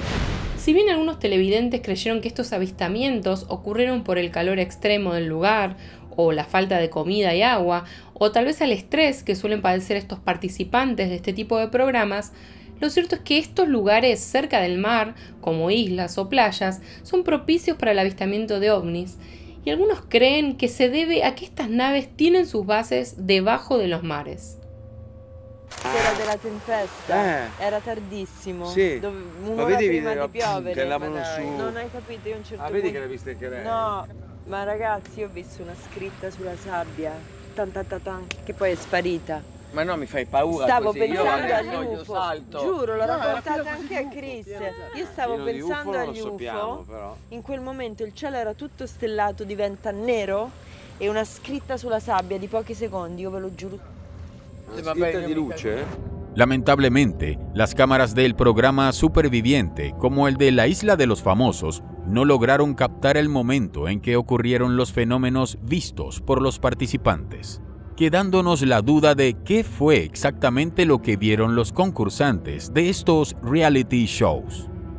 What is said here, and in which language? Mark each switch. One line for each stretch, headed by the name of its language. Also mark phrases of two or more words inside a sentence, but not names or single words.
Spanish: Si bien algunos televidentes creyeron que estos avistamientos ocurrieron por el calor extremo del lugar, o la falta de comida y agua, o tal vez al estrés que suelen padecer estos participantes de este tipo de programas, lo cierto es que estos lugares cerca del mar, como islas o playas, son propicios para el avistamiento de ovnis, y algunos creen que se debe a que estas naves tienen sus bases debajo de los mares.
Italian: Sera della tempesta, era tardissimo, sì. Un'ora prima di piovere, che lavano su... non hai capito, io a un certo punto... vedi che l'hai vista che era... No, ma ragazzi, io ho visto una scritta sulla sabbia, tan tan tan tan, che poi è sparita. Ma no, mi fai paura. Stavo così. pensando agli io UFO, salto. giuro, l'ho raccontata anche a Chris. Io stavo pensando agli UFO, UFO, in quel momento il cielo era tutto stellato, diventa nero e una scritta sulla sabbia di pochi secondi, io ve lo giuro. De luce.
Spanish: Lamentablemente, las cámaras del programa Superviviente, como el de la Isla de los Famosos, no lograron captar el momento en que ocurrieron los fenómenos vistos por los participantes, quedándonos la duda de qué fue exactamente lo que vieron los concursantes de estos reality shows.